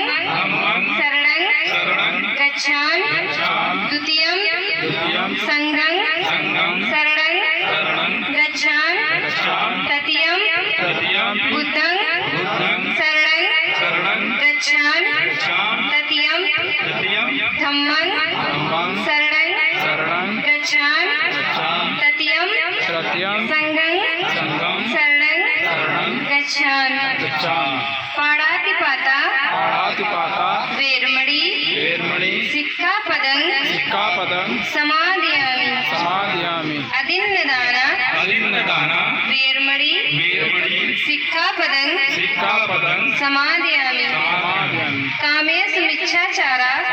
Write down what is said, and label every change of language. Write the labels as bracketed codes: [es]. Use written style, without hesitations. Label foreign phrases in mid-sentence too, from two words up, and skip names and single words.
[pi] शरणं गच्छामि द्वितीयं संघं शरणं गच्छामि तृतीयं बुद्धं शरणं गच्छामि तृतीयं धम्मं शरणं गच्छामि तृतीयं संघं शरणं गच्छामि। पाणातिपाता वेरमणि सिक्खापदं समादयामि अदिन्नदाना वेरमणि सिक्खापदं समादयामि कामेषु मिच्छाचारा